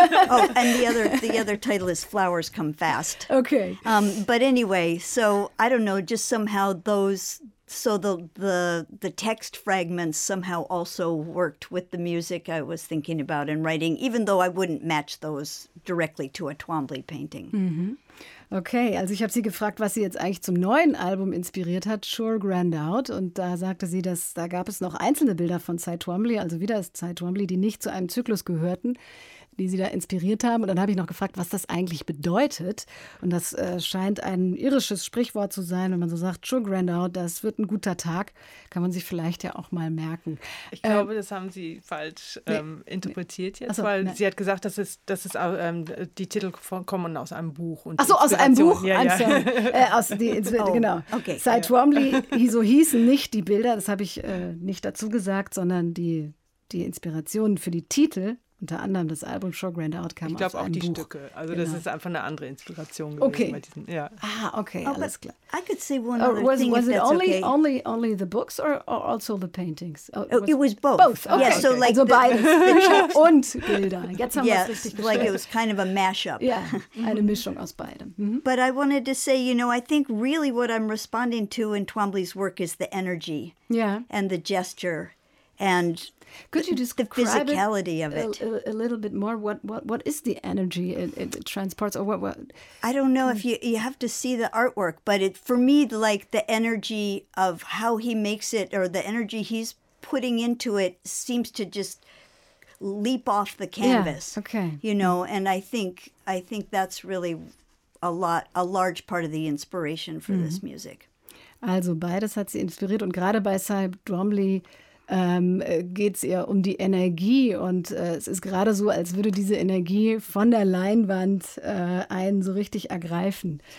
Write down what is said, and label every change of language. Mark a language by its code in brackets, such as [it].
[en] Oh, and the other title is Flowers Come Fast. Okay. But anyway, so I don't know, just somehow those, so the text fragments somehow also worked with the music I was thinking about and writing, even though I wouldn't match those directly to a Twombly painting. Mm-hmm. [de] Okay, also ich habe sie gefragt, was sie jetzt eigentlich zum neuen Album inspiriert hat, Schur-Grandout. Und da sagte sie, dass da gab es noch einzelne Bilder von Cy Twombly, also wieder ist Cy Twombly, die nicht zu einem Zyklus gehörten, die sie da inspiriert haben. Und dann habe ich noch gefragt, was das eigentlich bedeutet. Und das scheint ein irisches Sprichwort zu sein, wenn man so sagt, Schur-Grandout, das wird ein guter Tag. Kann man sich vielleicht ja auch mal merken. Ich glaube, das haben sie falsch interpretiert jetzt, sie hat gesagt, die Titel kommen aus einem Buch. Achso, aus einem Buch? Genau. Okay. Cy Twombly, so hießen nicht die Bilder, das habe ich nicht dazu gesagt, sondern die Inspirationen für die Titel. Unter anderem das Album Schur-Grandout kam aus einem Buch. Ich glaube auch die Stücke. Also das ist einfach eine andere Inspiration gewesen. Okay. Alles klar. [en] I could say one other thing. Was it only the books or also the paintings? It was both. Both. Okay. Yeah, so okay. Like [de] also beide. The Czech und Bilder. Jetzt haben wir es richtig gestellt. [en] Like it was kind of a mashup. [de] Yeah, eine Mischung aus beidem. Mm-hmm. [en] But I wanted to say, you know, I think really what I'm responding to in Twombly's work is the energy. Yeah. And the gesture. And could you describe the physicality of it a little bit more? What is the energy it transports, or what? I don't know if you have to see the artwork, but it for me, like the energy of how he makes it or the energy he's putting into it seems to just leap off the canvas. Yeah. Okay, you know, and I think that's really a large part of the inspiration for this music. [de] Also beides hat sie inspiriert, und gerade bei Cy Twombly geht es eher um die Energie, und es ist gerade so, als würde diese Energie von der Leinwand einen so richtig ergreifen.